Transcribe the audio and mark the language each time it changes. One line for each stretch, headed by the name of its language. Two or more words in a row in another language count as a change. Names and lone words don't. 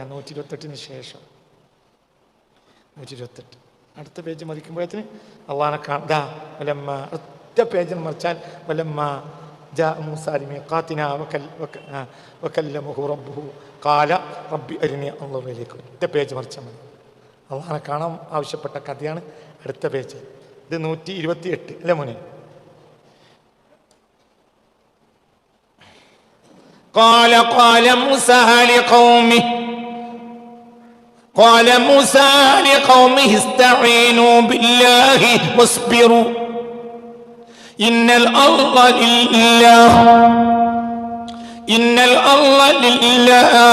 Malayalam: 128 ശേഷം 128 അടുത്ത പേജ് മതിക്കുമ്പോഴത്തിന് അള്ളാഹിനെ കാണാ വലമ്മ ഒറ്റ പേജിൽ മറിച്ചാൽ
Arabic: ولما جاء موسى لميقاتنا وكلمه ربه قال رب أرني أنظر إليك.
Malayalam: ഒറ്റ പേജ് മറിച്ചാൽ മതി. അള്ളാഹിനെ കാണാൻ ആവശ്യപ്പെട്ട കഥയാണ് അടുത്ത പേജ്. ഇത് 128 അല്ലേ മോനെ?
Arabic: قال موسى لقومه استعينوا بالله واصبروا إن الأرض لله